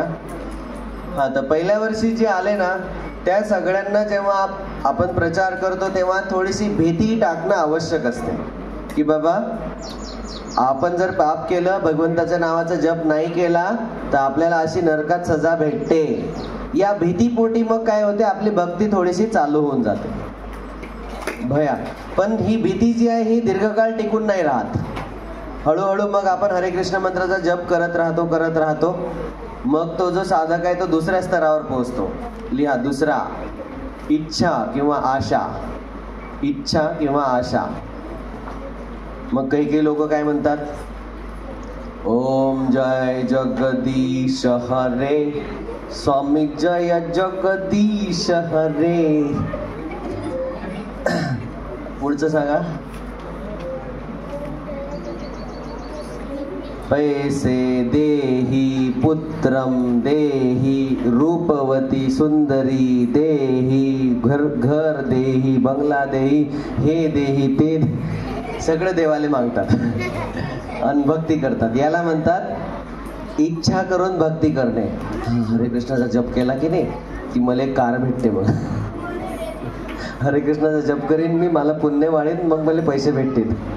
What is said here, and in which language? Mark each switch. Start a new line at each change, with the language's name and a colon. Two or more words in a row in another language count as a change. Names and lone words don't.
Marathi: हा, तर पहिल्या वर्षी जे आले ना त्या सगळ्यांना जेव्हा आपण प्रचार करतो तेव्हा थोडीशी भीती टाकणं आवश्यक असते की बाबा आपण जर पाप केलं, भगवंताच्या नावाचा जप नाही केला तर आपल्याला अशी नरकात सजा भेटते. या भीतीपोटी मग काय होते, आपली भक्ती थोडीशी चालू होऊन जाते, भया. पण ही भीती जी आहे ही दीर्घकाळ टिकून नाही राहत. हळूहळू मग आपण हरे कृष्ण मंत्राचा जप करत राहतो. मग तो जो साधक आहे तो दुसऱ्या स्तरावर पोहोचतो. लिहा, दुसरा, इच्छा किंवा आशा. इच्छा किंवा आशा. मग काही लोक काय म्हणतात,
Hindi: ओम जय जगदीश हरे, स्वामी जय जगदीश हरे.
Marathi: पुढचं सांगा. पैसे देही, पुत्रम देही, रूपवती सुंदरी देही, घर देही, बंगला देही, हे देही ते सगळं देवाले मागतात आणि भक्ती करतात. याला म्हणतात इच्छा करून भक्ती करणे. हरे कृष्णाचा जप केला की नाही की मला एक कार भेटते, मग हरे कृष्णाचा जप करीन मी, मला पुण्य वाढेन, मग मला पैसे भेटतील.